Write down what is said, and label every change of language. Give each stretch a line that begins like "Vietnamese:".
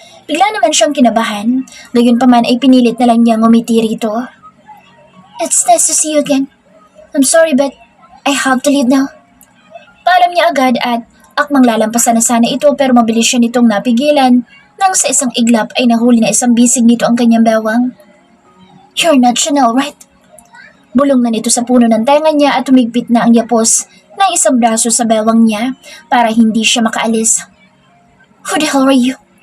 Filipino: Bigla naman siyang kinabahan, gayunpaman ay pinilit na lang niyang umiti rito.
English: It's nice to see you again. I'm sorry but I have to leave now.
Filipino: Paalam niya agad at akmang lalampasan na sana ito pero mabilis siya nitong napigilan nang sa isang iglap ay nahuli na isang bisig nito ang kanyang bewang.
English: You're not Chanel, right?
Filipino: Bulong na nito sa puno ng tenga niya at tumigpit na ang yapos ng isang braso sa bewang niya para hindi siya makaalis.
English: Who the hell are you?